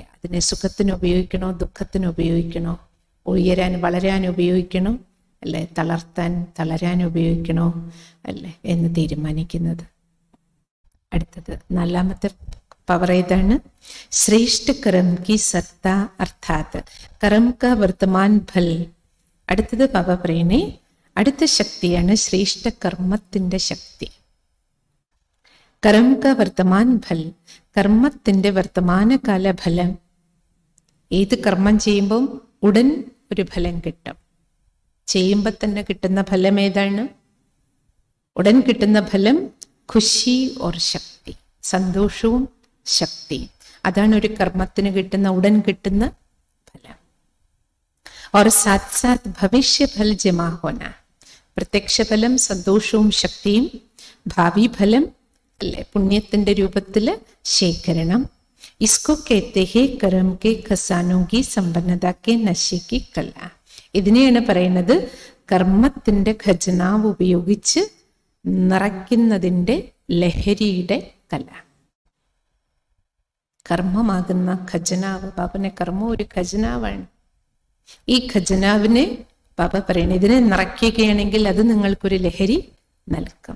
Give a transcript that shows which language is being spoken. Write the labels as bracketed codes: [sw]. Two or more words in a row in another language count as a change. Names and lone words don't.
[ml] അതിനെ സുഖത്തിന് ഉപയോഗിക്കണോ ദുഃഖത്തിന് ഉപയോഗിക്കണോ, ഉയരാൻ വളരാൻ ഉപയോഗിക്കണോ അല്ലേ, തളരാൻ ഉപയോഗിക്കണോ അല്ലേ എന്ന് തീരുമാനിക്കുന്നത്. അടുത്തത് 4ാമത്തെ പവർ ഏതാണ്? [hi] श्रेष्ठ कर्म की सत्ता अर्थात कर्म का वर्तमान फल. [ml] അടുത്തത് ബാബ പറയണേ, അടുത്ത ശക്തിയാണ് ശ്രേഷ്ഠ കർമ്മത്തിന്റെ ശക്തി. [hi] कर्म का वर्तमान फल, [ml] കർമ്മത്തിന്റെ വർത്തമാനകാല ഫലം. ഏത് കർമ്മം ചെയ്യുമ്പോൾ ഉടൻ ഒരു ഫലം കിട്ടും. ചെയ്യുമ്പോൾ തന്നെ കിട്ടുന്ന ഫലം ഏതാണ്? ഉടൻ കിട്ടുന്ന ഫലം [hi] खुशी और शक्ति, [ml] സന്തോഷവും ശക്തിയും. അതാണ് ഒരു കർമ്മത്തിന് കിട്ടുന്ന ഉടൻ കിട്ടുന്ന ഫലം. [hi] और साथ साथ भविष्य फल जमा होना, [ml] പ്രത്യക്ഷ ഫലം സന്തോഷവും ശക്തിയും, ഭാവി ഫലം അല്ലെ പുണ്യത്തിന്റെ രൂപത്തില് ശേഖരണം. [hi] इसको कहते हैं कर्म के खजानों की संपन्नता के नशे की कला. [ml] ഇതിനെയാണ് പറയുന്നത് കർമ്മത്തിന്റെ ഖജനാവ് ഉപയോഗിച്ച് നിറയ്ക്കുന്നതിന്റെ ലഹരിയുടെ കല. കർമ്മമാകുന്ന ഖജനാവ്, ബാബനെ കർമ്മം ഒരു ഖജനാവാണ്. ഈ ഖജനാവിനെ ബാബ പറയുന്നത് ഇതിനെ നിറയ്ക്കുകയാണെങ്കിൽ അത് നിങ്ങൾക്കൊരു ലഹരി നൽകും.